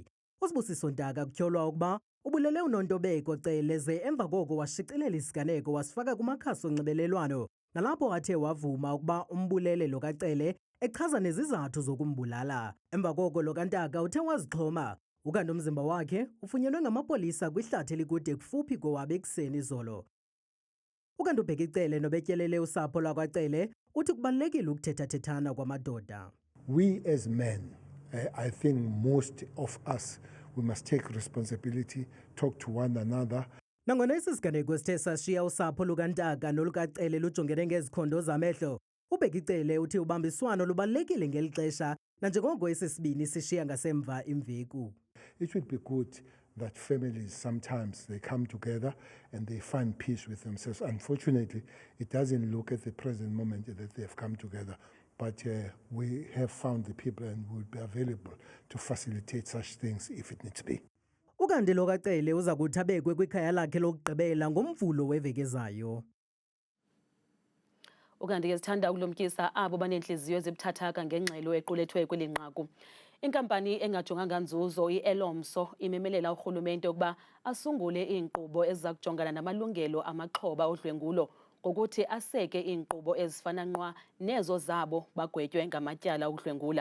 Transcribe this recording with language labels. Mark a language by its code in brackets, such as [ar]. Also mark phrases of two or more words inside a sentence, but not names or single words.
[xh] uSibusiso Ntaka kutyholwa ukuba ubulele uNontobeko Cele ze emva koko washicilela isiganeko wasifaka kumakhasi onxibelelwano nalapho athe wavuma ukuba umbulele lo kaCele echaza nezizathu zokumbulala. Emva koko lo kaNtaka uthe wazixhoma ukanti umzimba wakhe ufunyenwe ngamapolisa kwihlathi elikude kufuphi kowabo ekuseni izolo. Ukanti uBheki Cele nobetyelele usapho lwakwaCele uthi kubalulekile ukuthetha-thethana kwamadoda. [en] We as men, I think most of us, we must take responsibility, talk to one another. [xh] Nangona esi siganeko sithe sashiya usapho lukaNtaka nolukaCele lujongene ngezikhondo zamehlo, uBheki Cele uthi ubambiswano lubalulekile ngeli xesha nanjengoko esi sibini sishiya ngasemva imveku. [en] It would be good that families sometimes they come together and they find peace with themselves. Unfortunately, it doesn't look at the present moment that they have come together. But we have found the people and will be available to facilitate such things if it needs be. [xh] Ukanti lo kaCele uza kuthi abekwe kwikhaya lakhe lokugqibela ngomvulo weveki ezayo. Ukanti ke sithanda ukulumkisa abo banenhliziyo ezibuthathaka ngengxelo equlethwe kweli nqaku. Inkampani engajonganga nzuzo iElomso imemelela urhulumente ukuba asungule iinkqubo eziza kujongana namalungelo amaxhoba odlwengulo ngokuthi aseke iinkqubo ezifana nqwa nezo zabo bagwetywe ngamatyala okudlwengula.